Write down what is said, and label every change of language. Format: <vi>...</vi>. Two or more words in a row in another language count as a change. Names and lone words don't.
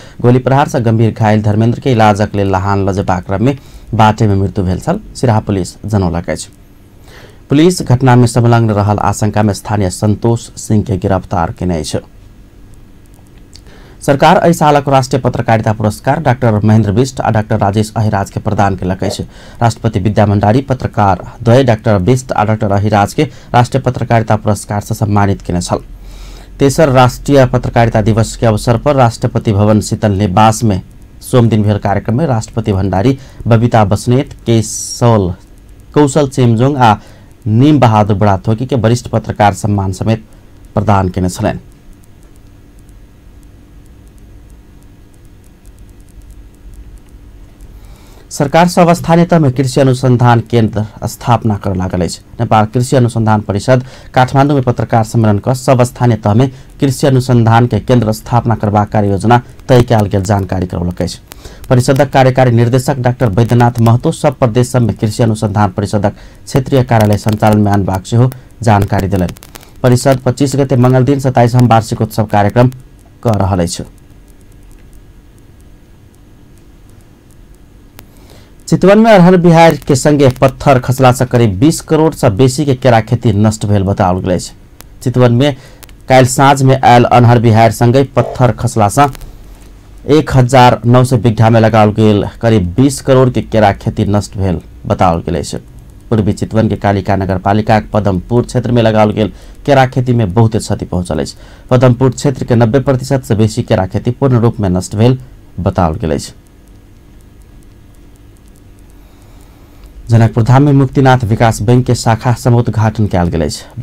<mai>गोली प्रहार से गंभीर घायल धर्मेन्द्र के इलाजक लेल लहान लजेबाक क्रम में बाटे में मृत्यु भेल छल, सिराहा पुलिस जनौलक अछि। पुलिस घटना में संलग्न रहल आशंका में स्थानीय संतोष सिंह के गिरफ्तार केने अछि। सरकार एहि सालक राष्ट्रीय पत्रकारिता पुरस्कार डाक्टर महेन्द्र बिष्ट आ डाक्टर राजेश अहिराज के प्रदान केलक अछि। राष्ट्रपति विद्या भण्डारी पत्रकार द्वय डाक्टर बिष्ट आ डाक्टर अहिराज के राष्ट्रीय पत्रकारिता पुरस्कार से सम्मानित केने छल। तेसर राष्ट्रीय पत्रकारिता दिवस के अवसर पर राष्ट्रपति भवन शीतल निवास में सोम दिन भेल कार्यक्रम में राष्ट्रपति भण्डारी बबीता बस्नेत कौशल चेमजोङ आ नीम बहादुर बुढाथोकी के वरिष्ठ पत्रकार सम्मान समेत प्रदान केने छलनि। सरकार सब स्थानीय तह में कृषि अनुसंधान केन्द्र स्थापना कर लागल अछि। नेपाल कृषि अनुसंधान परिषद काठमाडौँ में पत्रकार सम्मेलन कर सब स्थानीय तह में कृषि अनुसंधान के केन्द्र स्थापना करबाक कार्य योजना तय कयल गेल जानकारी करौलक अछि। परिषदक कार्यकारी निर्देशक डाक्टर वैद्यनाथ महतो सब प्रदेश सब में कृषि अनुसंधान परिषदक क्षेत्रीय कार्यालय संचालन में आनबाक सेहो जानकारी देलनि। परिषद 25 गते मंगल दिन 27वां वार्षिक उत्सव कार्यक्रम कर रहल अछि। चितवन में अरहर बिहार के संगे पत्थर खसला से करीब 20 करोड़ से बेसी के केरा खेती नष्ट भेल बताओल गेल अछि। चितवन में काल साँझ में आयल अनहर बिहार संगे पत्थर खसला से 1900 बीघा में लगाओल गेल करीब 20 करोड़ के केरा खेती नष्ट भेल बताओल गेल अछि। पूर्वी चितवन के कालिका नगरपालिका पदमपुर क्षेत्र में लगाओल गेल केरा खेती में बहुत क्षति पहुंचल अछि। पदमपुर क्षेत्र के 90% से बेसी केरा खेती पूर्ण रूप में नष्ट भेल बताओल गेल अछि। जनकपुर धाम में मुक्तिनाथ विकास बैंक के शाखा समुद्घाटन कयल गेल अछि।</mai>